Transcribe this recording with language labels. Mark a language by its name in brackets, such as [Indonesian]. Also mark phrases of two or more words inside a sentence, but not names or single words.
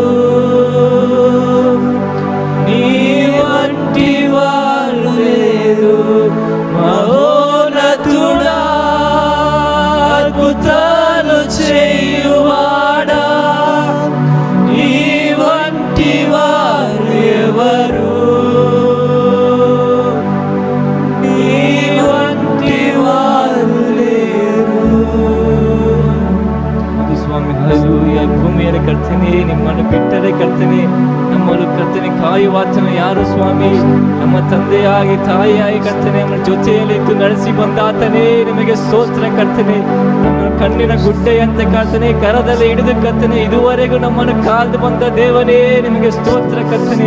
[Telugu] నీ వంటి వారు లేరు మహోన్నతుడా అద్భుతాలు చేయువాడా నీ వంటి వారు ఎవరు నీ వంటి వారు లేరు. [Kannada] ಹೌದು ಸ್ವಾಮಿ, ಹಲ್ಲೆಲೂಯಾ. ಭೂಮಿಯನ್ನು ಕರ್ತನೆ, ನಿಮ್ಮನ್ನು ಬಿಟ್ಟರೆ ಕರ್ತನೆ, ನಮ್ಮನ್ನು ಕರ್ತನೆ ಕಾಯುವಾತನು ಯಾರು ಸ್ವಾಮಿ? ನಮ್ಮ ತಂದೆಯಾಗಿ ತಾಯಿಯಾಗಿ ಕರ್ತನೆ ನಮ್ಮ ಜೊತೆಯಲ್ಲಿ ಇದ್ದು ನಡೆಸಿ ಬಂದಾತನೇ ನಿಮಗೆ ಸ್ತೋತ್ರ ಕರ್ತನೆ. ನಮ್ಮ ಕಣ್ಣಿನ ಗುಡ್ಡೆಯಂತೆ ಕರ್ತನೆ, ಕರದಲ್ಲಿ ಹಿಡಿದು ಕರ್ತನೆ ಇದುವರೆಗೂ ನಮ್ಮನ್ನು ಕಾದು ಬಂದ ದೇವನೇ ನಿಮಗೆ ಸ್ತೋತ್ರ ಕರ್ತನೆ.